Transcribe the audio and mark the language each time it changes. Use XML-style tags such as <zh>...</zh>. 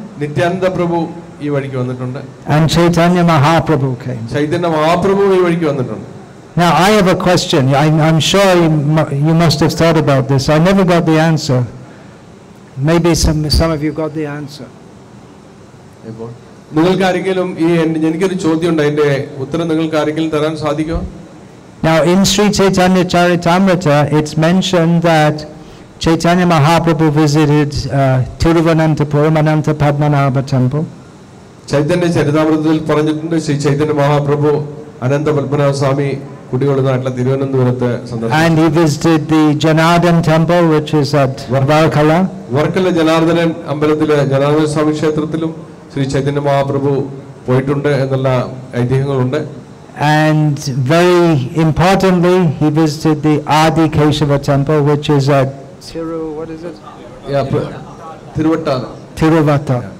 <ml>നിത്യാനന്ദ പ്രഭു ഈ വഴിക്ക് വന്നിട്ടുണ്ട്.</ml> <en>And Chaitanya Mahaprabhu came.</en> <ml>Chaitanya Mahaprabhu ഈ വഴിക്ക് വന്നിട്ടുണ്ട്.</ml> <en>Now I have a question. I'm sure you must have thought about this. I never got the answer. Maybe some of you got the answer.</en> <ml>നിങ്ങൾക്ക് ആരെങ്കിലും എനിക്കൊരു ചോദ്യം ഉണ്ട്. അതിന്റെ ഉത്തരം നിങ്ങൾക്ക് ആരെങ്കിലും തരാൻ സാധിക്കുമോ?</ml> <en>Now in Sri Chaitanya Charitamrita, it's mentioned that Chaitanya Mahaprabhu visited Thiruvananthapuram Ananta Padmanabha temple.</en> <ml>Chaitanya ചരിതാമൃതത്തിൽ പറഞ്ഞിട്ടുണ്ട് ശ്രീ ചൈതന്യ മഹാപ്രഭു അനന്ത പത്മനാഭ സ്വാമി കുടികൊള്ളുന്നതായിട്ടുള്ള തിരുവനന്തപുരത്ത് സന്ദർശിച്ചു.</ml> <en>And he visited the Janardhan temple, which is at Varkala.</en> <ml>Varkala Janardhanan അമ്പലത്തിലെ ജനാർദ്ദന സ്വാമി ക്ഷേത്രത്തിലും ശ്രീ ചൈതന്യ മഹാപ്രഭു പോയിട്ടുണ്ട് എന്നുള്ള ഐതിഹ്യങ്ങളുണ്ട്.</ml> <en>And very importantly, he visited the Adi Keshava temple, which is at Tiruvata.</en>